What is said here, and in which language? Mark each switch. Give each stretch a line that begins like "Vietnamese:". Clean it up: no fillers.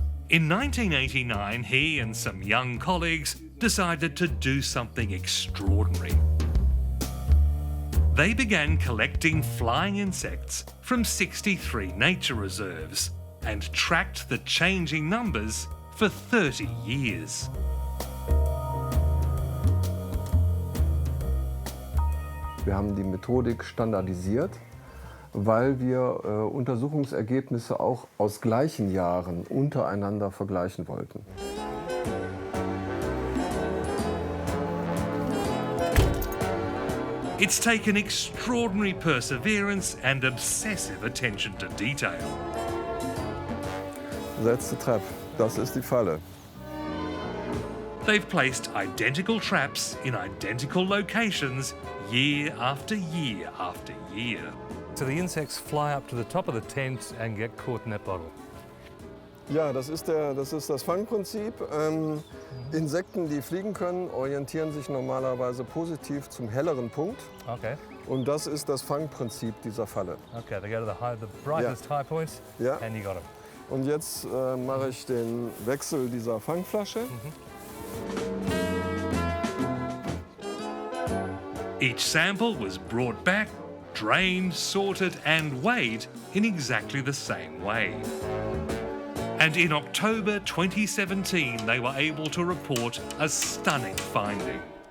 English: In 1989, he and some young colleagues decided to do something extraordinary. They began collecting flying insects from 63 nature reserves and tracked the changing numbers for 30 years.
German: Wir haben die Methodik standardisiert, weil wir Untersuchungsergebnisse auch aus gleichen Jahren untereinander vergleichen wollten.
English: It's taken extraordinary perseverance and obsessive attention to detail. That's the trap.
German: Das ist die Falle.
English: They've placed identical traps in identical locations year after year after year. So the insects fly up to the top of the tent and get caught in that bottle.
German: Ja, das ist das Fangprinzip. Insekten, die fliegen können, orientieren sich normalerweise positiv zum helleren Punkt.
English: Okay.
German: Und das ist das Fangprinzip dieser Falle.
English: Okay, they go to the brightest high points, and you got them.
German: Und jetzt mache ich den Wechsel dieser Fangflasche.
English: Each sample was brought back, drained, sorted and weighed in exactly the same way. And in October 2017, they were able to report a stunning finding.